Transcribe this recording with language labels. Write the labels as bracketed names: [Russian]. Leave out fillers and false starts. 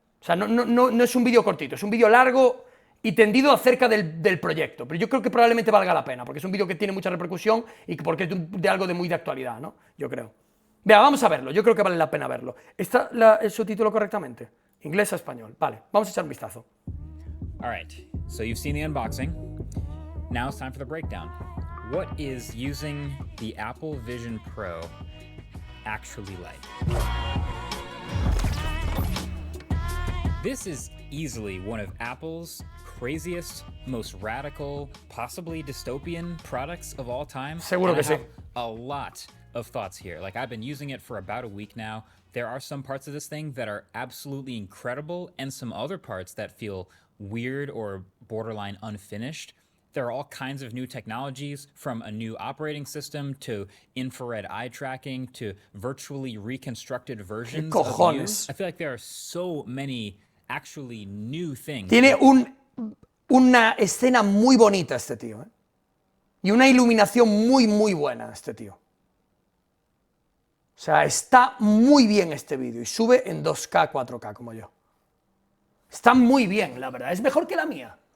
[Spanish] O sea, no es un vídeo cortito, es un vídeo largo y tendido acerca del proyecto. Pero yo creo que probablemente valga la pena, porque es un vídeo que tiene mucha repercusión y porque es de algo de muy de actualidad, ¿no? Yo creo. Vea, vamos a verlo, yo creo que vale la pena verlo. ¿Está el subtítulo correctamente? Inglés a español. Vale, vamos a echar un vistazo. [English] All right, so you've seen the unboxing. Now it's time for the breakdown. What is using the Apple Vision Pro actually like? This is easily one of Apple's craziest, most radical, possibly dystopian products of all time. [Spanish] Seguro que sí. [English] A lot of thoughts here. Like, I've been using it for about a week now. There are some parts of this thing that are absolutely incredible and some other parts that feel weird or borderline unfinished. There are all kinds of new technologies, from a new operating system to infrared eye tracking to virtually reconstructed versions of you. I feel like there are so many actually new things. [Spanish] Tiene una escena muy bonita este tío, ¿eh? Y una iluminación muy, muy buena este tío. O sea, está muy bien este vídeo y sube en 2K, 4K como yo. Está muy bien, la verdad. Es mejor que la mía.